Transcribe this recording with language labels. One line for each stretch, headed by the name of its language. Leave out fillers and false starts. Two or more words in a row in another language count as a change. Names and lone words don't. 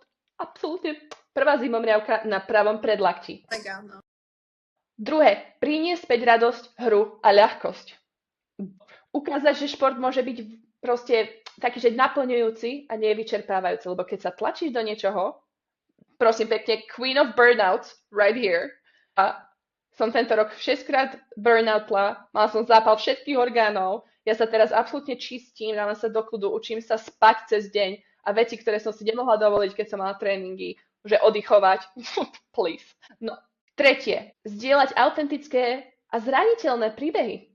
Slovak: Absolútne prvá zimomriavka na pravom predlakti. Tak áno. Druhé, priniesť späť radosť, hru a ľahkosť. Ukázať, že šport môže byť proste taký, že naplňujúci a nevyčerpávajúci, lebo keď sa tlačíš do niečoho, prosím pekne,
English: Queen of Burnouts, right here.
Slovak: A som tento rok 6-krát burnoutla, mala som zápal všetkých orgánov, ja sa teraz absolútne čistím, dávam sa do kľudu, učím sa spať cez deň a veci, ktoré som si nemohla dovoliť, keď som mala tréningy, že oddychovať, please. No, tretie, zdieľať autentické a zraniteľné príbehy.